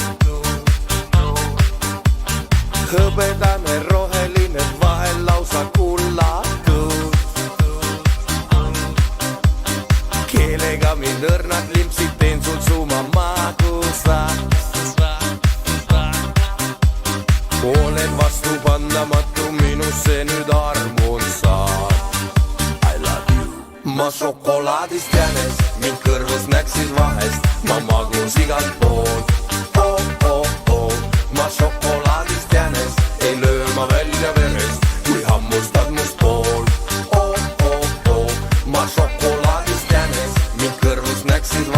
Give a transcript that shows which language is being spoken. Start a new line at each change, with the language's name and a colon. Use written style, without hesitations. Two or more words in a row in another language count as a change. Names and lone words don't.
Estonian: Hõbedane, roheline, vahel lausa kullatud. Keelega mind õrnad limpsid, teen sul suma magusa. Olen vastupandamatu, minusse nüüd armun saad.
English: I love you.
Estonian: Ma šokolaadist jänes, mind kõrvus näksid vahest, ma magus igalt poolt. Ma šokolaadist jänes, ei löö ma välja verest, kui hammustad must poolt. Ma šokolaadist jänes, mind kõrvus näksid